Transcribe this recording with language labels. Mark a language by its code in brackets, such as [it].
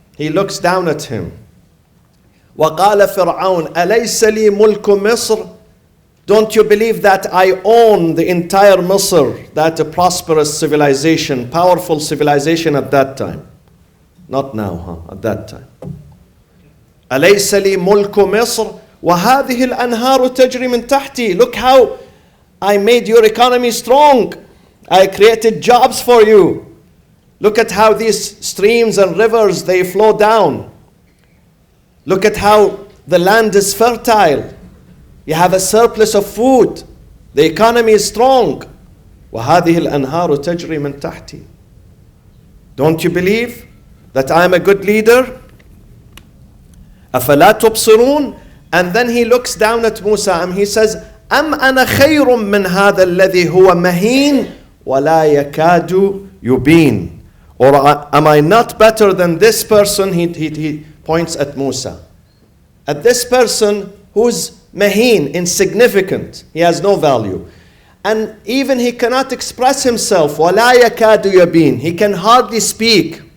[en] He looks down at him. [ar] وَقَالَ فِرْعَوْنَ أَلَيْسَ لِي مُلْكُ مِصْرَ. [en] Don't you believe that I own the entire Misr, that a prosperous civilization, powerful civilization at that time? Not now, at that time. [ar] أليس لي ملك مصر وهذه الأنهار تجري من تحتي. [en] Look how I made your economy strong. I created jobs for you. Look at how these streams and rivers, they flow down. Look at how the land is fertile. You have a surplus of food. The economy is strong. [ar] وَهَذِهِ الْأَنْهَارُ تَجْرِي مِنْ تَحْتِي. [en] Don't you believe that I am a good leader? [ar] أَفَلَا تُبْصِرُونَ. [en] And then he looks down at Musa and he says, [ar] أَمْ أَنَا خَيْرٌ مِّنْ هَذَا الَّذِي هُوَ مَهِينٌ وَلَا يَكَادُ يُبِينٌ. [en] Or am I not better than this person? He points at Musa. At this person who's maheen, insignificant. He has no value. And even he cannot express himself. [ar] وَلَا يَكَادُ يَبِينٌ. [en] He can hardly speak.